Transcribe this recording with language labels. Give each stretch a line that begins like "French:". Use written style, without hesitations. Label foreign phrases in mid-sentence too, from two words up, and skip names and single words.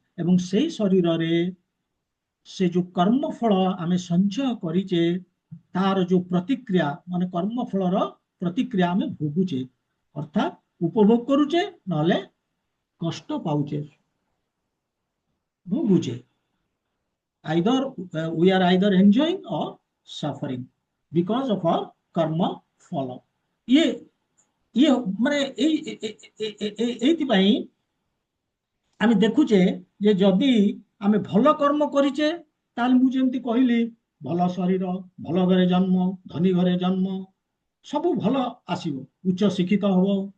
Odia: ଏବଂ ସେଇ ଶରୀରରେ ସେ ଯୋଉ କର୍ମ ଫଳ ଆମେ ସଞ୍ଚୟ କରିଛେ ତାର ଯୋଉ ପ୍ରତିକ୍ରିୟା, ମାନେ କର୍ମ ଫଳର ପ୍ରତିକ୍ରିୟା ଆମେ ଭୋଗୁଛେ, ଅର୍ଥାତ୍ ଉପଭୋଗ କରୁଛେ, ନହେଲେ କଷ୍ଟ ପାଉଛେ, ଭୋଗୁଛେ।
English: either we are either enjoying or suffering because of our karma follow।
Odia: ଇଏ ଇଏ ମାନେ ଏଇଥିପାଇଁ ଆମେ ଦେଖୁଛେ ଯେ ଯଦି ଆମେ ଭଲ କର୍ମ କରିଛେ, ତାହେଲେ ମୁଁ ଯେମିତି କହିଲି, ଭଲ ଶରୀର, ଭଲ ଘରେ ଜନ୍ମ, ଧନୀ ଘରେ ଜନ୍ମ, ସବୁ ଭଲ ଆସିବ, ଉଚ୍ଚ ଶିକ୍ଷିତ ହବ।